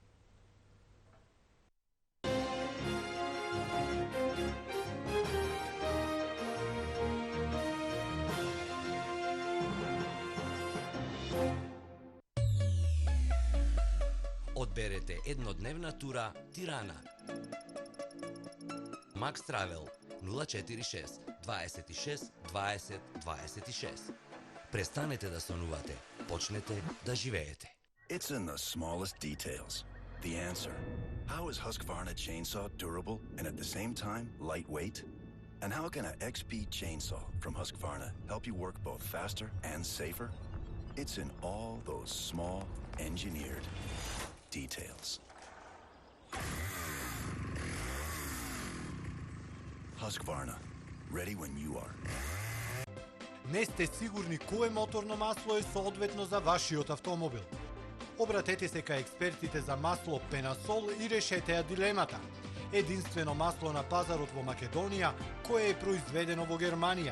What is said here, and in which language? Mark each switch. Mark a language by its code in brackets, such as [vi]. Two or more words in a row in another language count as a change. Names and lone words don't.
[mk] Одберете еднодневна тура Тирана. Max Travel 046 26 20 26. Престанете да сонувате, почнете да живеете. [en] It's in the smallest details. The answer. How is Husqvarna chainsaw durable and at the same time lightweight? And how can an XP chainsaw from Husqvarna help you work both faster and safer? It's in all those small engineered details. Husqvarna, ready when you are. [mk] Не сте сигурни кое моторно масло е соодветно за вашиот автомобил? Обратете се кај експертите за масло Пенасол и решете ја дилемата. Единствено масло на пазарот во Македонија кое е произведено во Германија.